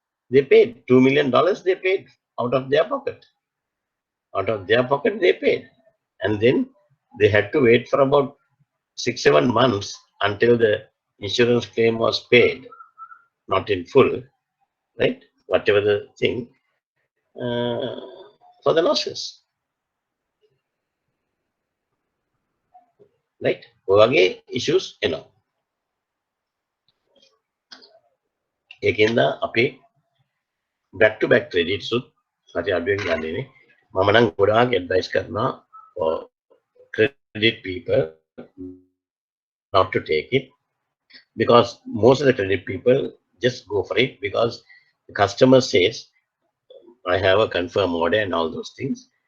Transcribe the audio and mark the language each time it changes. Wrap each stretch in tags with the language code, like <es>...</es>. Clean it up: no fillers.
<en>They paid $2 million. They paid out of their pocket. They paid, and then they had to wait for about 6-7 months until the insurance claim was paid, not in full, right? Whatever the thing, for the losses, right?</en> <si>ඔයගේ issues එනවා. ඒකෙන්ද අපි back to back credits උත් හරි අඩුවෙන් ගන්නනේ. මම නම් ගොඩාක් advice කරනවා</si> <en>for credit people not to take it, because most of the credit people just go for it because the customer says I have a confirm order and all those things.</en>